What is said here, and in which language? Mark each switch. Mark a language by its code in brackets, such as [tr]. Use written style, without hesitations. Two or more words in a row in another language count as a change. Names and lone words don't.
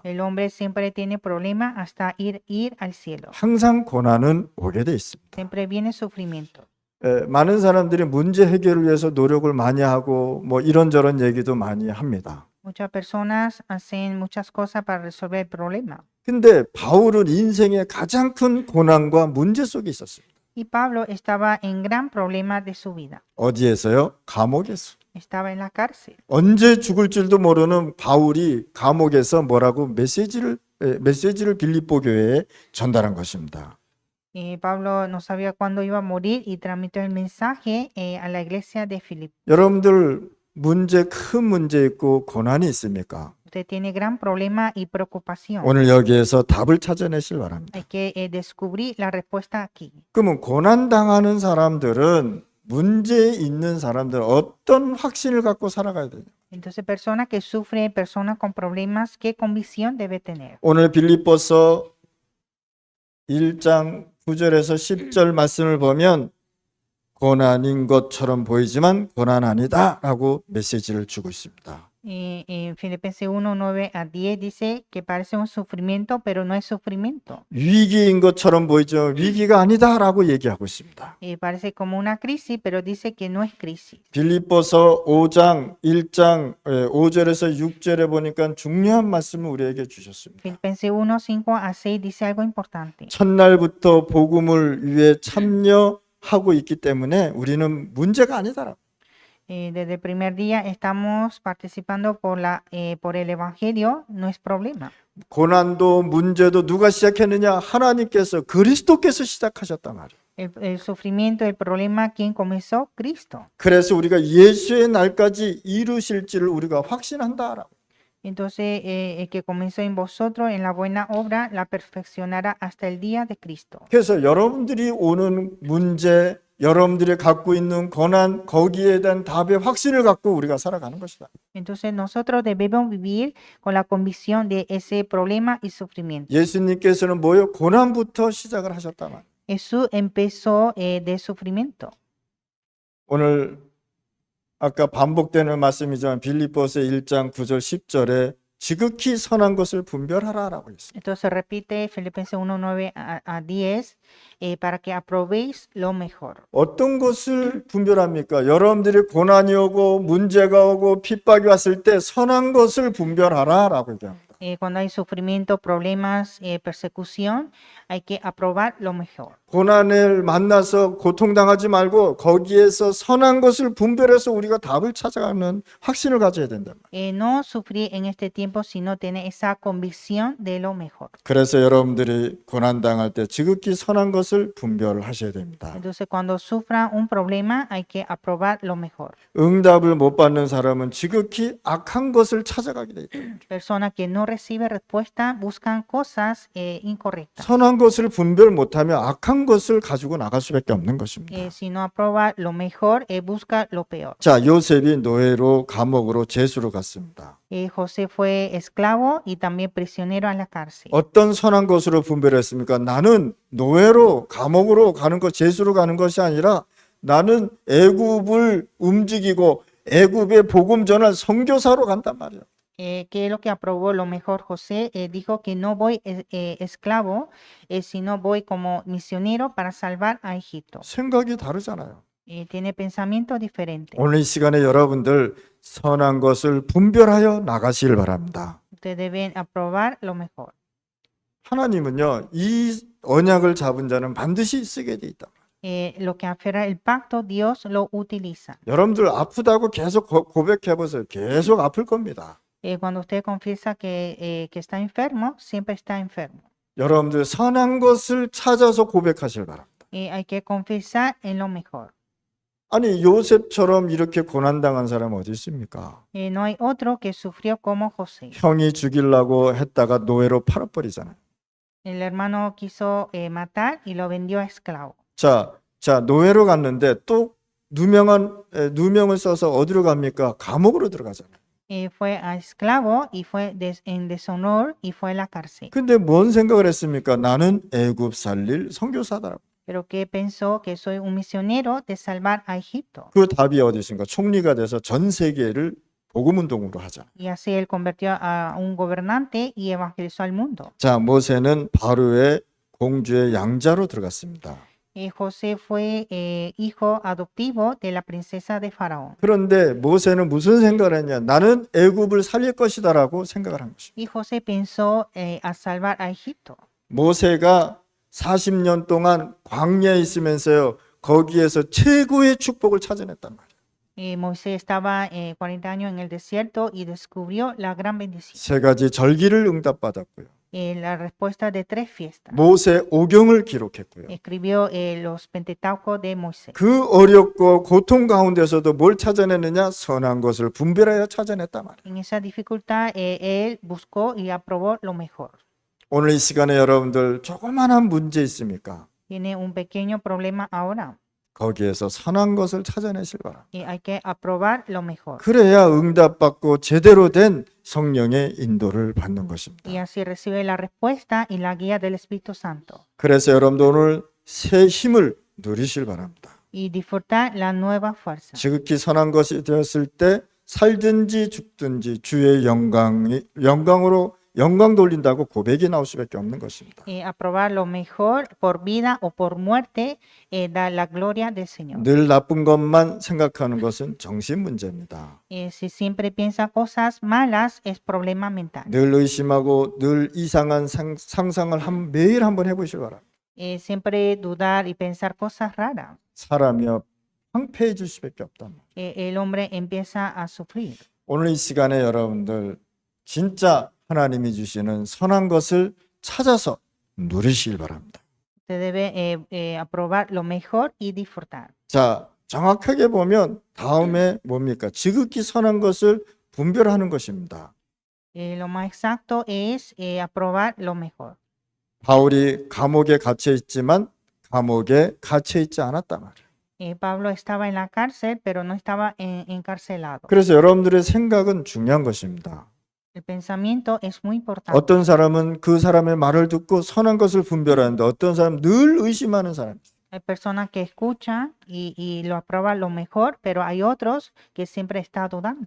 [es] El hombre siempre tiene problemas hasta ir al cielo. [ko] 항상 고난은 오게 돼 있습니다. [es] Siempre viene sufrimiento. [ko] 많은 사람들이 문제 해결을 위해서 노력을 많이 하고 뭐 이런저런 얘기도 많이 합니다. [es] Muchas personas hacen muchas cosas para resolver el problema. [ko] 근데 바울은 인생의 가장 큰 고난과 문제 속에 있었습니다. [es] Y Pablo estaba en gran problema de su vida. [ko] 어디에서요? 감옥에서. [es] Estaba en la cárcel. [ko] 언제 죽을 줄도 모르는 바울이 감옥에서 뭐라고 메시지를 빌립보 교회에 전달한 것입니다. [es] Pablo no sabía cuándo iba a morir y transmitió el mensaje a la iglesia de Filipo. [ko] 여러분들 큰 문제 있고 고난이 있습니까? [es] Usted tiene gran problema y preocupación. [ko] 오늘 여기에서 답을 찾아내실 바랍니다. [es] Hay que descubrir la respuesta aquí. [ko] 그러면 고난 당하는 사람들은 문제 있는 사람들 어떤 확신을 갖고 살아가야 돼요? [es] Entonces, personas que sufren, personas con problemas, ¿qué convicción debe tener? [ko] 오늘 빌립보서 1장 9절에서 10절 말씀을 보면 고난인 것처럼 보이지만 고난 아니다라고 메시지를 주고 있습니다. [es] En Filipenses 1, 9 a 10 dice que parece un sufrimiento, pero no es sufrimiento. [ko] 위기인 것처럼 보이죠. 위기가 아니다라고 얘기하고 있습니다. [es] Parece como una crisis, pero dice que no es crisis. [ko] 빌립보서 5장 1장 5절에서 6절에 보니까 중요한 말씀을 우리에게 주셨습니다. [es] Filipenses 1, 5 a 6 dice algo importante. [ko] 첫날부터 복음을 위해 참여하고 있기 때문에 우리는 문제가 아니다라고. [es] Desde el primer día estamos participando por el Evangelio, no es problema. [ko] 고난도 문제도 누가 시작했느냐? 하나님께서 그리스도께서 시작하셨단 말이에요. [es] El sufrimiento, el problema, ¿quién comenzó? Cristo. [ko] 그래서 우리가 예수의 날까지 이루실지를 우리가 확신한다라고. [es] Entonces, el que comenzó en vosotros en la buena obra, la perfeccionará hasta el día de Cristo. [ko] 그래서 여러분들이 오는 문제, 여러분들이 갖고 있는 고난, 거기에 대한 답의 확신을 갖고 우리가 살아가는 것이다. [es] Entonces, nosotros debemos vivir con la convicción de ese problema y sufrimiento. [ko] 예수님께서는 뭐요? 고난부터 시작을 하셨단 말이에요. [es] Jesús empezó de sufrimiento. [ko] 오늘 아까 반복되는 말씀이지만 빌립보서 1장 9절 10절에 지극히 선한 것을 분별하라라고 했습니다. [es] Entonces repite Filipenses 1, 9 a 10 para que aprobéis lo mejor. [ko] 어떤 것을 분별합니까? 여러분들이 고난이 오고 문제가 오고 핍박이 왔을 때 선한 것을 분별하라라고 얘기합니다. [es] Cuando hay sufrimiento, problemas, persecución, hay que aprobar lo mejor. [ko] 고난을 만나서 고통당하지 말고 거기에서 선한 것을 분별해서 우리가 답을 찾아가는 확신을 가져야 된다. [es] No sufrir en este tiempo, sino tener esa convicción de lo mejor. [ko] 그래서 여러분들이 고난당할 때 지극히 선한 것을 분별하셔야 됩니다. [es] Entonces, cuando sufran un problema, hay que aprobar lo mejor. [ko] 응답을 못 받는 사람은 지극히 악한 것을 찾아가게 돼 있다. [es] Personas que no reciben respuesta buscan cosas incorrectas. [ko] 선한 것을 분별 못하면 악한 것을 가지고 나갈 수밖에 없는 것입니다. [es] Si no aprueba lo mejor, busca lo peor. [ko] 자, 요셉이 노예로 감옥으로 제수로 갔습니다. [es] José fue esclavo y también prisionero en la cárcel. [ko] 어떤 선한 것으로 분별했습니까? 나는 노예로 감옥으로 가는 것, 제수로 가는 것이 아니라 나는 애굽을 움직이고 애굽의 복음 전할 선교사로 간단 말이에요. [es] ¿Qué es lo que aprobó lo mejor? José dijo que no voy esclavo, sino voy como misionero para salvar a Egipto. [ko] 생각이 다르잖아요. [es] Tiene pensamiento diferente. [ko] 오늘 이 시간에 여러분들 선한 것을 분별하여 나가시길 바랍니다. [es] Ustedes deben aprobar lo mejor. [ko] 하나님은요, 이 언약을 잡은 자는 반드시 쓰게 돼 있다. [es] Lo que aferra el pacto, Dios lo utiliza. [ko] 여러분들 아프다고 계속 고백해 보세요. 계속 아플 겁니다. [es] Cuando usted confiesa que está enfermo, siempre está enfermo. [ko] 여러분들 선한 것을 찾아서 고백하시길 바랍니다. [es] Hay que confesar en lo mejor. [ko] 아니 요셉처럼 이렇게 고난당한 사람 어디 있습니까? [es] No hay otro que sufrió como José. [ko] 형이 죽이려고 했다가 노예로 팔아버리잖아요. [es] El hermano quiso matar y lo vendió a esclavo. [ko] 자, 노예로 갔는데 또 누명을 써서 어디로 갑니까? 감옥으로 들어가잖아요. [es] Fue a esclavo y fue en deshonor y fue a la cárcel. [ko] 근데 뭔 생각을 했습니까? 나는 애굽 살릴 선교사다. [es] Pero que pensó que soy un misionero de salvar a Egipto. [ko] 그 답이 어디 있습니까? 총리가 돼서 전 세계를 복음운동으로 하자. [es] Y así él convirtió a un gobernante y evangelizó al mundo. [ko] 자, 모세는 바로의 공주의 양자로 들어갔습니다. [es] José fue hijo adoptivo de la princesa de Faraón. [ko] 그런데 모세는 무슨 생각을 했냐? 나는 애굽을 살릴 것이다라고 생각을 한 것입니다. [es] Y José pensó a salvar a Egipto. [ko] 모세가 40년 동안 광야에 있으면서요, 거기에서 최고의 축복을 찾아냈단 말이에요. [es] Moisés estaba 40 años en el desierto y descubrió la gran bendición. [ko] 세 가지 절기를 응답받았고요. [es] La respuesta de 3 fiestas. [ko] 모세 오경을 기록했고요. [es] Escribió los Pentateucos de Moisés. [ko] 그 어렵고 고통 가운데서도 뭘 찾아내느냐? 선한 것을 분별하여 찾아냈단 말이에요. [es] En esa dificultad, él buscó y aprobó lo mejor. [ko] 오늘 이 시간에 여러분들 조그마한 문제 있습니까? [es] Tiene un pequeño problema ahora. [ko] 거기에서 선한 것을 찾아내실 바랍니다. [es] Y hay que aprobar lo mejor. [ko] 그래야 응답받고 제대로 된 성령의 인도를 받는 것입니다. [es] Y así recibe la respuesta y la guía del Espíritu Santo. [ko] 그래서 여러분들 오늘 새 힘을 누리실 바랍니다. [es] Y disfrutar la nueva fuerza. [ko] 지극히 선한 것이 되었을 때 살든지 죽든지 주의 영광으로 영광 돌린다고 고백이 나올 수밖에 없는 것입니다. [es] Aprobar lo mejor por vida o por muerte, da la gloria del Señor. [ko] 늘 나쁜 것만 생각하는 것은 정신 문제입니다. [es] Si siempre piensa cosas malas, es problema mental. [ko] 늘 의심하고 늘 이상한 상상을 매일 한번 해보시기 바랍니다. [es] Siempre dudar y pensar cosas raras. [ko] 사람이요 황폐해질 수밖에 없단 말이에요. [es] El hombre empieza a sufrir. [ko] 오늘 이 시간에 여러분들 진짜 하나님이 주시는 선한 것을 찾아서 누리시길 바랍니다. [es] Usted debe aprobar lo mejor y disfrutar. [ko] 자, 정확하게 보면 다음에 뭡니까? 지극히 선한 것을 분별하는 것입니다. [es] Lo más exacto es aprobar lo mejor. [ko] 바울이 감옥에 갇혀 있지만 감옥에 갇혀 있지 않았단 말이에요. [es] Pablo estaba en la cárcel, pero no estaba encarcelado. [ko] 그래서 여러분들의 생각은 중요한 것입니다. [es] El pensamiento es muy importante. [ko] 어떤 사람은 그 사람의 말을 듣고 선한 것을 분별하는데 어떤 사람은 늘 의심하는 사람이 있어요. [es] Hay personas que escuchan y lo aprueban lo mejor, pero hay otros que siempre está dudando.